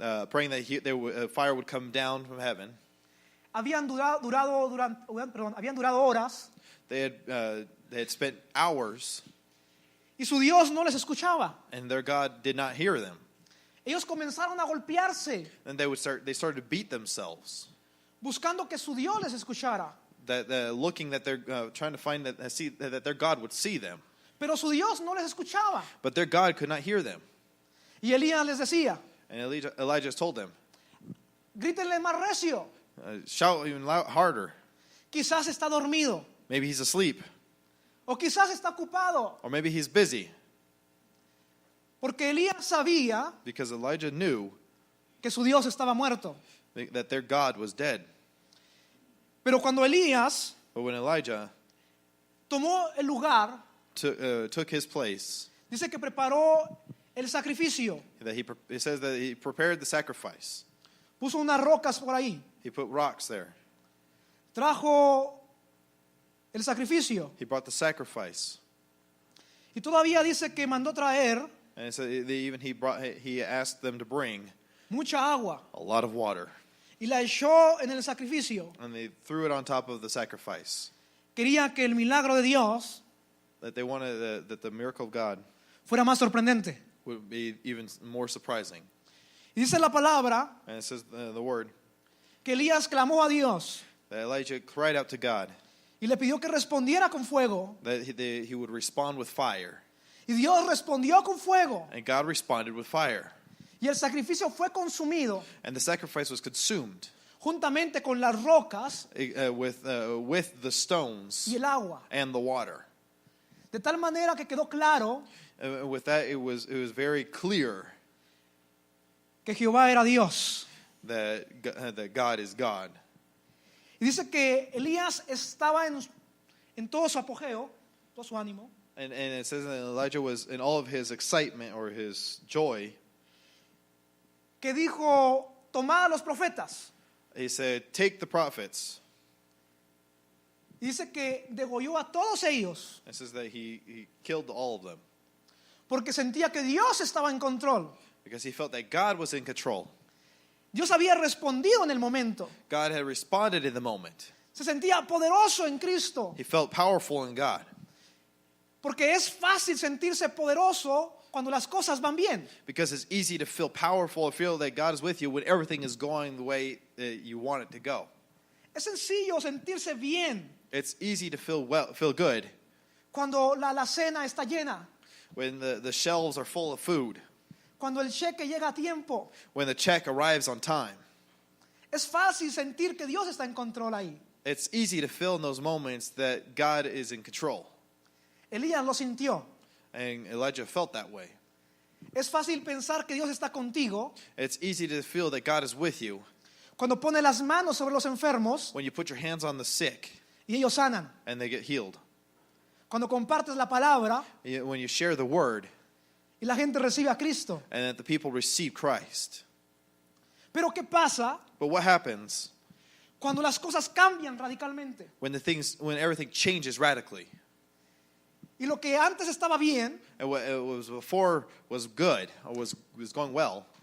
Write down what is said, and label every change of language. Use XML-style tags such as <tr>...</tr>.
<en>praying that fire would come down from heaven,</en> <es>habían durado horas</es> <en>they had spent hours,</en> <es>y su Dios no les escuchaba.</es> <en>and their God did not hear them.</en> <es>Ellos comenzaron a golpearse,</es> <en>And they started to beat themselves,</en> <es>buscando que su Dios les escuchara.</es> <en>looking that they're trying to find that their God would see them,</en> <es>Pero su Dios no les escuchaba.</es> <en>but their God could not hear them.</en> <es>Y Elías les decía,</es> <en>And Elijah told them,</en> <es>grítenle más recio,</es> <en>shout even harder.</en> <es>quizás está dormido,</es> <en>Maybe he's asleep,</en> <es>o quizás está ocupado.</es> <en>or maybe he's busy,</en> <es>Porque Elías sabía</es> <en>because Elijah knew</en> <es>que su Dios estaba muerto.</es> <en>that their God was dead.</en> <es>Pero cuando Elías</es> <en>But when Elijah</en> <es>tomó el lugar,</es> <en>took his place,</en> <es>dice que preparó el sacrificio.</es> <en>that it says that he prepared the sacrifice.</en> <es>Puso unas rocas por ahí.</es> <en>He put rocks there.</en> <es>Trajo el sacrificio.</es> <en>He brought the sacrifice,</en> <es>Y todavía dice que mandó traer</es> <en>and so he asked them to bring</en> <es>mucha agua.</es> <en>a lot of water,</en> <es>Y la echó en el sacrificio.</es> <en>and they threw it on top of the sacrifice.</en> <es>Quería que el milagro de Dios</es> <en>That they wanted that the miracle of God</en> <es>fuera más sorprendente.</es> <en>would be even more surprising.</en> <es>Y dice la palabra</es> <en>And it says the word</en> <es>que Elías clamó a Dios</es> <en>that Elijah cried out to God</en> <es>y le pidió que respondiera con fuego.</es> <en>that he would respond with fire,</en> <es>Y Dios respondió con fuego.</es> <en>and God responded with fire,</en> <es>Y el sacrificio fue consumido</es> <en>and the sacrifice was consumed</en> <es>juntamente con las rocas</es> <en>with the stones</en> <es>y el agua.</es> <en>and the water.</en> <es>De tal manera que quedó claro</es> <en>With that, it was very clear</en> <es>que Jehová era Dios.</es> <en>that God is God.</en> <es>Y dice que Elías estaba en todo su apogeo, todo su ánimo.</es> <en>And it says that Elijah was in all of his excitement or his joy,</en> <es>Que dijo, tomad a los profetas.</es> <en>He said, take the prophets.</en> <es>Dice que degolló a todos ellos</es> <en>It says that he killed all of them</en> <es>porque sentía que Dios estaba en control.</es> <en>because he felt that God was in control.</en> <es>Dios había respondido en el momento.</es> <en>God had responded in the moment.</en> <es>Se sentía poderoso en Cristo.</es> <en>He felt powerful in God.</en> <es>Porque es fácil sentirse poderoso cuando las cosas van bien.</es> <en>Because it's easy to feel powerful or feel that God is with you when everything is going the way that you want it to go.</en> <es>Es sencillo sentirse bien</es> <en>It's easy to feel good</en> <es>cuando la alacena está llena,</es> <en>when the shelves are full of food,</en> <es>cuando el cheque llega a tiempo.</es> <en>when the check arrives on time.</en> <es>Es fácil sentir que Dios está en control ahí.</es> <en>It's easy to feel in those moments that God is in control.</en> <es>Elías lo sintió.</es> <en>And Elijah felt that way.</en> <es>Es fácil pensar que Dios está contigo</es> <en>It's easy to feel that God is with you</en> <es>cuando pone las manos sobre los enfermos</es> <en>when you put your hands on the sick</en> <es>y ellos sanan.</es> <en>and they get healed.</en> <es>Cuando compartes la palabra</es> <en>When you share the word</en> <es>y la gente recibe a Cristo.</es> <en>and that the people receive Christ.</en> <es>Pero ¿qué pasa</es> <en>But what happens</en> <es>cuando las cosas cambian radicalmente?</es> <en>when everything changes radically?</en> <es>Y lo que antes estaba bien,</es> <en>And what it was before was good or was going well,</en>